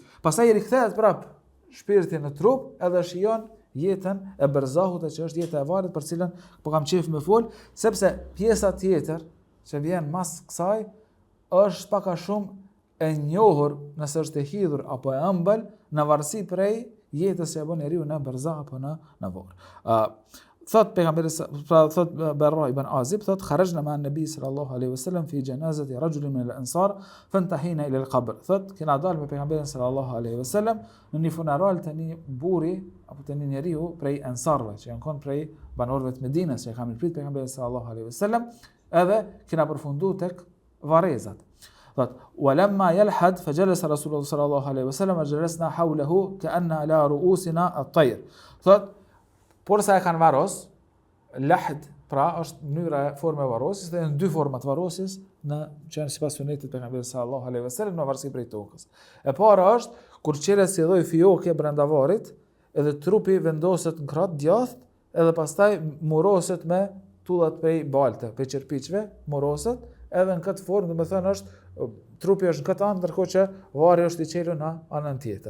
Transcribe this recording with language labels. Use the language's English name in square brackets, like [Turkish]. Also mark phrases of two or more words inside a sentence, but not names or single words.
[Albanian] Pastaj rikthehet prap shpirti në trup edhe shijon jetën e berzahut, që është jeta e varrit për cilën po kam qejf me fol, sepse pjesa tjetër që vjen mas kësaj është pak a shumë e njohur nëse është e hidhur apo e ëmbël në varësi prej jetës që e bën njeriu në berzah apo në varr. thot pejgamberi pra thot [Arabic] Barra ibn Azib thot خرجنا مع النبي صلى الله عليه وسلم في جنازة رجل من الأنصار فانتهينا إلى القبر. [Albanian] Thot kena dalë me pejgamberin [Arabic] صلى الله عليه وسلم [Albanian] në një funeral të një burri apo të një njeriu prej ansarëve që janë kon prej banorëve të Medinës që kanë prit pejgamberin [Arabic] صلى الله عليه وسلم, [Albanian] edhe kena përfunduar tek varrezat. [Arabic] Thot ولما يلحد فجلس رسول الله صلى الله عليه وسلم وجلسنا حوله كأن على رؤوسنا الطير. [Albanian] Thot por sa e kanë varros, lahd pra është mënyra e formë e varrosjes, dhe janë dy forma të varrosjes në që janë sipas sunetit pejgamberit [Arabic] صلى الله عليه وسلم [Albanian] në varësi prej tokës. E para është kur qelet si lloj fioke brenda varrit, edhe trupi vendoset në krah djathtë, edhe pastaj muroset me tullat prej balte, prej çerpiçve, muroset, edhe në këtë formë, domethënë është trupi është në këtë anë, ndërkohë që varri është i qelur në anën tjetër.